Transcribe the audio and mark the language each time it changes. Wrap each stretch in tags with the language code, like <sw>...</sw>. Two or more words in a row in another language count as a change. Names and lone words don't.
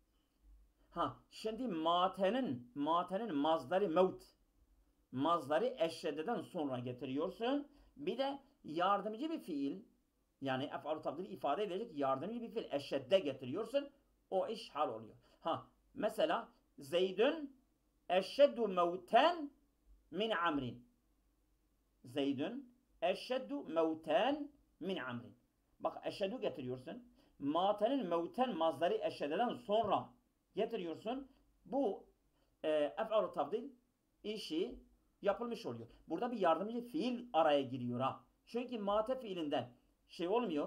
<tr>Şimdi matenin mazdari mevt. Mazdari eşşededen sonra getiriyorsun. Bir de yardımcı bir fiil, yani ef'al-ı tafdili ifade edecek yardımcı bir fiil eşşedde getiriyorsun. O iş hal oluyor.</tr> <ar>Mesela زيد أشد موتا من عمرو. زيد أشد موتا من عمرو.</ar> <tr>Bak eşhedü getiriyorsun. Matenin mevten mazdari eşhededen sonra getiriyorsun. Bu ef'al-ı tafdil işi yapılmış oluyor. Burada bir yardımcı fiil araya giriyor ha. Çünkü mate fiilinden şey olmuyor.</tr>